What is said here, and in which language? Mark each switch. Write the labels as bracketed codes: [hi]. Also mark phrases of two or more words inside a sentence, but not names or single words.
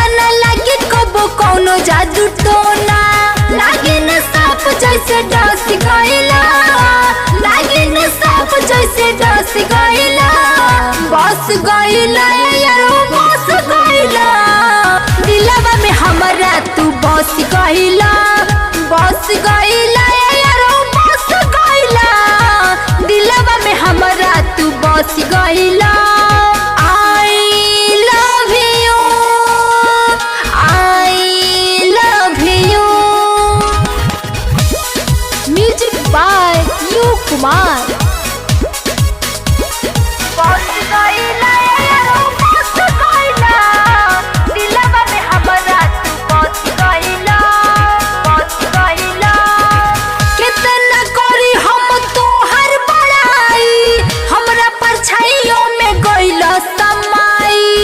[bho] न लगे कबो कौनो जादू टोना लागे न सांप जैसे डस गईला लागे न सांप जैसे डस गईला बस गईला यारो बस गईला दिलवा में हमरा तू बस गईला यारो बस गईला दिलवा में हमरा तू बस गईला। [en] I love you Music by U Kumar. [bho] बस गईला यारो बस गईला दिलवा में हमरा तू बस गईला परछाइयों में गईला समाई